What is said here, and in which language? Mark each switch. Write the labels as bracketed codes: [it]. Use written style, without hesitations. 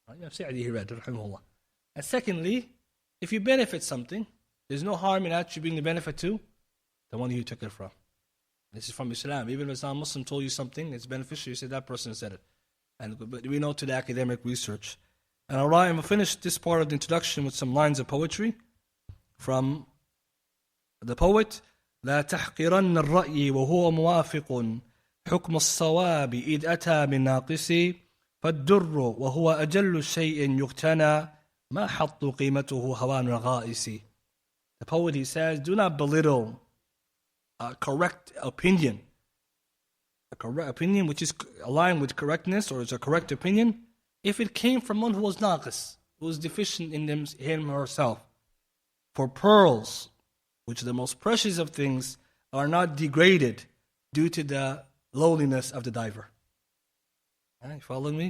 [en] Sa'di he read, rahimahullah. And secondly, if you benefit something, there's no harm in attributing the benefit to the one you took it from. This is from Islam. Even if a non-Muslim told you something, it's beneficial, you say that person said it. But we know to the academic research. And all right, I'm going to finish this part of the introduction with some lines of poetry from the poet. [ar] لا تحقرن الرأي وهو موافق حكم الصواب إذ أتى بالناقص فالدر وهو أجل شيء يقتنى ما حط قيمته هوان الغائس. [en] The poet, he says, do not belittle a correct opinion. A correct opinion which is aligned with correctness, or is a correct opinion, if it came from one who was naqis, who was deficient in him or herself. For pearls, which are the most precious of things, are not degraded due to the lowliness of the diver. Right, following me?